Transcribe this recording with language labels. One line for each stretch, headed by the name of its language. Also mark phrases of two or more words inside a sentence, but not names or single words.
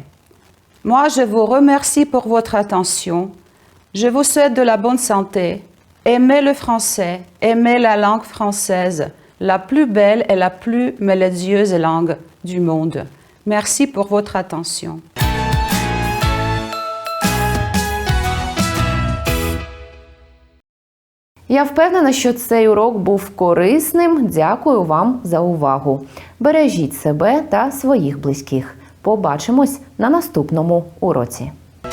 French: Moi, je vous remercie pour votre attention. Je vous souhaite de la bonne santé. Aimez le français, aimez la langue française, la plus belle et la plus mélodieuse langue du monde. Merci pour votre attention.
Ukrainian: Я впевнена, що цей урок був корисним. Дякую вам за увагу. Бережіть себе та своїх близьких. Побачимось на наступному уроці.